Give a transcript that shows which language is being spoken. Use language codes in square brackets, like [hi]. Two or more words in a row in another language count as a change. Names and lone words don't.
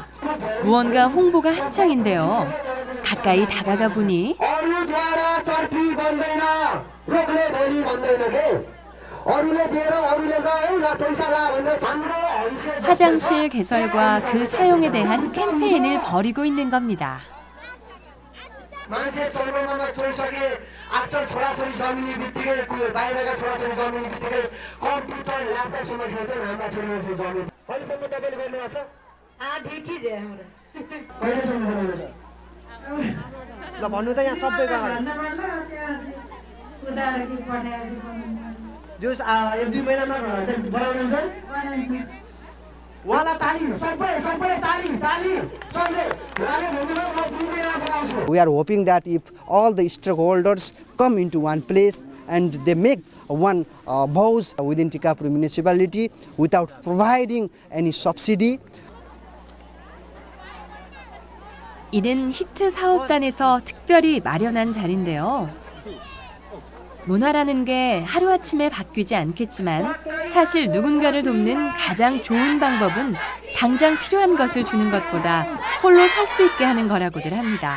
[ko] 무언가 홍보가 한창인데요. 가까이 다가가 보니 화장실 개설과 그 사용에 대한 캠페인을 벌이고 있는 겁니다. [ne] मान्छे चन्द्रमामा छोडिसके आजकल छोराछोरी जन्मिने बित्तिकै बाहिरका छोराछोरी जन्मिने बित्तिकै [en] computer laptopसम्म [ne] खेल्छन् हाम्रा छोराछोरी जन्मिने कहिलेसम्म तपाईँले गर्नुभएको छ ठीक चिज है हाम्रो कहिलेसम्म गर्नुहुन्छ ल भन्नु त यहाँ सबैको जो 1-2 महिनामा बनाउनुहुन्छ [en] We are hoping that if all the stakeholders come into one place and they make one vows within Tikapur municipality without providing any subsidy. [ko] 이는 히트 사업단에서 특별히 마련한 자리인데요. 문화라는 게 하루아침에 바뀌지 않겠지만 사실 누군가를 돕는 가장 좋은 방법은 당장 필요한 것을 주는 것보다 홀로 설 수 있게 하는 거라고들 합니다.